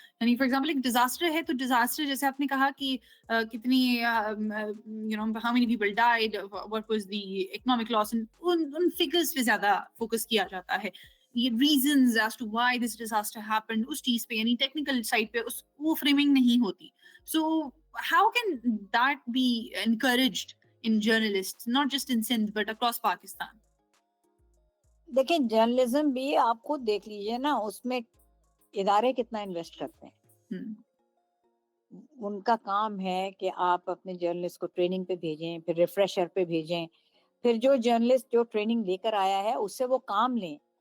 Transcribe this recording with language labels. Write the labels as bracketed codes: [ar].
[ur] یعنی for example ایک disaster ہے تو ڈیزاسٹر جیسے آپ نے کہا کہ کتنی [en] how many people died, what was the economic loss, [ur] in figures پہ زیادہ فوکس کیا جاتا ہے. یہ [en] reasons as to why this disaster happened [ur] اس چیز پہ، یعنی ٹیکنیکل سائڈ پہ وہ فریمنگ نہیں ہوتی. [en] So how can that be encouraged in journalists, not just in Sindh but across Pakistan? [ur] دیکھیں جرنلزم بھی آپ خود دیکھ لیجئے نا، اس میں ادارے کتنا انویسٹ کرتے ہیں. ان کا کام ہے کہ آپ اپنے جرنلسٹ کو ٹریننگ پہ بھیجیں، پھر ریفریشر پہ بھیجیں، پھر جو جرنلسٹ جو ٹریننگ لے کر آیا ہے اس سے وہ کام لیں.